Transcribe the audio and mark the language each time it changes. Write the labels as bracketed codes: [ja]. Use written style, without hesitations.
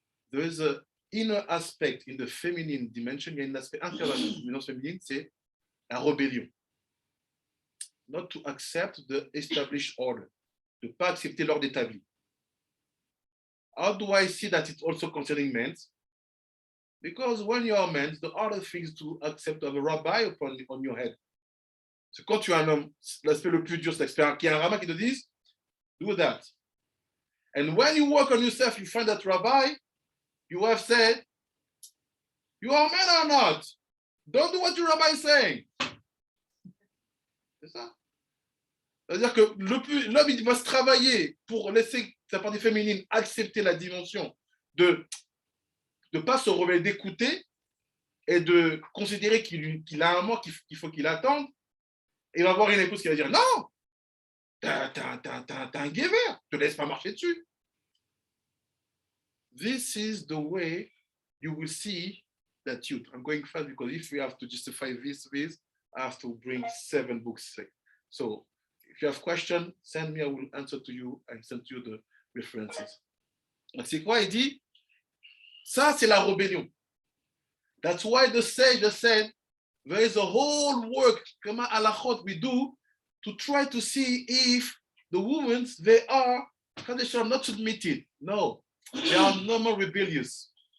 [en] There is an inner aspect in the feminine dimension. [fr] Il y a un aspect intérieur de la dimension féminine, c'est la rébellion. [en] not to accept the established order, [fr] de ne pas accepter l'ordre établi. [en] How do I see that it's also concerning men? Because when you are a man, the harder thing is to accept to have a rabbi on your head. [fr] C'est quand tu es un homme, l'aspect le plus dur, c'est qu'il y a un rabbin qui te dise, [en] do that. And when you work on yourself, you find that rabbi, you have said, you are a man or not? Don't do what your rabbi is saying. [fr] C'est ça. C'est-à-dire que l'homme, il va se travailler pour laisser sa partie féminine accepter la dimension de ne pas se réveiller, d'écouter et de considérer qu'il a un mot qu'il faut qu'il attende. Et il va avoir une épouse qui va dire non, t'as un guévert, ne te laisse pas marcher dessus. [en] This is the way you will see that youth. I'm going fast because if we have to justify this, I have to bring 7 books. So if you have questions, send me, I will answer to you and send you the references. [fr] C'est quoi? Il dit, ça c'est la rébellion. [en] That's why the sage said, there is a whole work, [he] kama alachot, [en] we do to try to see if the women, they are not submitted. No, they are no more rebellious.